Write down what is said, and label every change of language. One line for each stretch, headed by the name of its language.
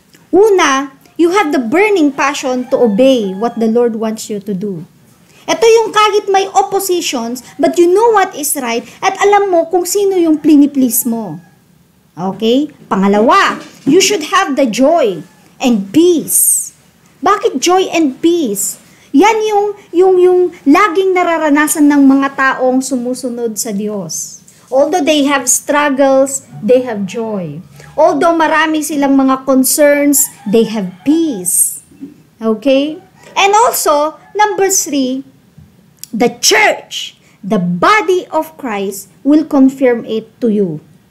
Filipino: Una,
English: you have the burning passion to obey what the Lord wants you to do.
Filipino: Ito yung kahit may oppositions,
English: but you know what is right,
Filipino: at alam mo kung sino yung plini-please mo. Okay? Pangalawa,
English: you should have the joy and peace.
Filipino: Bakit
English: joy and peace?
Filipino: Yan yung laging nararanasan ng mga taong sumusunod sa Diyos.
English: Although they have struggles, they have joy. Although
Filipino: marami silang mga
English: concerns, they have peace. Okay? And also, number 3, the church, the body of Christ, will confirm it to you.